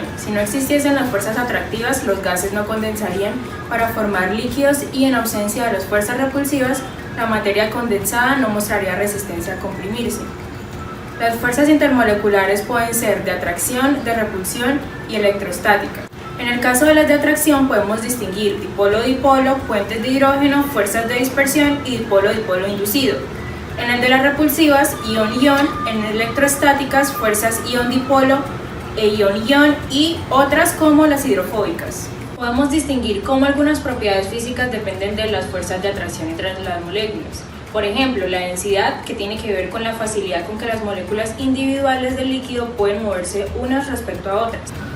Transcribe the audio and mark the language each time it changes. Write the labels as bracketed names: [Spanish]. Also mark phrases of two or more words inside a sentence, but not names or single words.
[Spanish] Si no existiesen las fuerzas atractivas, los gases no condensarían para formar líquidos y en ausencia de las fuerzas repulsivas, la materia condensada no mostraría resistencia a comprimirse. Las fuerzas intermoleculares pueden ser de atracción, de repulsión y electrostática. En el caso de las de atracción podemos distinguir dipolo-dipolo, puentes de hidrógeno, fuerzas de dispersión y dipolo-dipolo inducido. En el de las repulsivas, ion-ion, en electrostáticas, fuerzas ion-dipolo e ion-ion y otras como las hidrofóbicas. Podemos distinguir cómo algunas propiedades físicas dependen de las fuerzas de atracción entre las moléculas. Por ejemplo, la densidad, que tiene que ver con la facilidad con que las moléculas individuales del líquido pueden moverse unas respecto a otras.